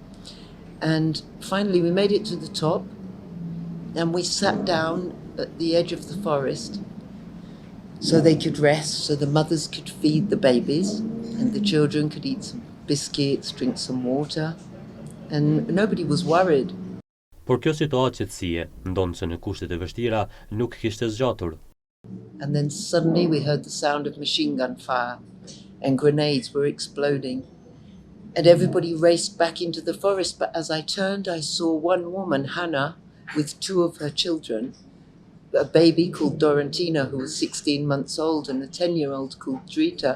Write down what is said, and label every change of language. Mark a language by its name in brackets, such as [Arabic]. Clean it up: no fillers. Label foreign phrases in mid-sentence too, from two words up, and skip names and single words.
[English] And finally we made it to the top. And we sat down at the edge of the forest so they could rest, so the mothers could feed the babies and the children could eat some biscuits, drink some water, and nobody was worried. [Albanian] Por kjo situatë qetësie, ndonë se në kushtet e vështira nuk kishte zgjatur. [English] And then suddenly we heard the sound of machine gun fire and grenades were exploding. And everybody raced back into the forest, but as I turned I saw one woman, Hannah, with 2 of her children, a baby called Dorantina who was 16 months old and a 10-year-old called Drita.